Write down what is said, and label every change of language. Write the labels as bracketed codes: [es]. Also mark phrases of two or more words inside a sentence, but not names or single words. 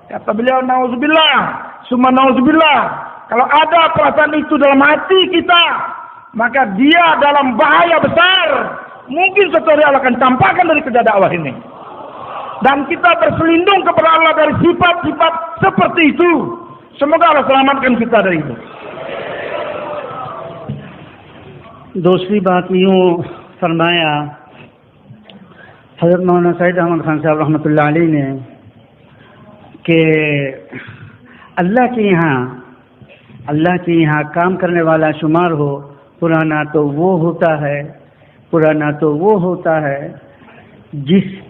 [id] Kata beliau, [ar] نعوذ بالله، ثم نعوذ بالله, [id] kalau ada perasaan itu dalam hati kita, maka dia dalam bahaya besar. Mungkin suatu hari Allah akan tampakkan dari kerja dakwah ini. Dan kita berselindung kepada Allah dari sifat-sifat seperti itu. Semoga Allah selamatkan kita dari itu. [ur] دوسری بات یوں فرمایا حضرت مولانا سعید احمد خان صاحب رحمۃ اللہ علیہ نے کہ اللہ کے یہاں کام کرنے والا شمار ہو، پرانا تو وہ ہوتا ہے جس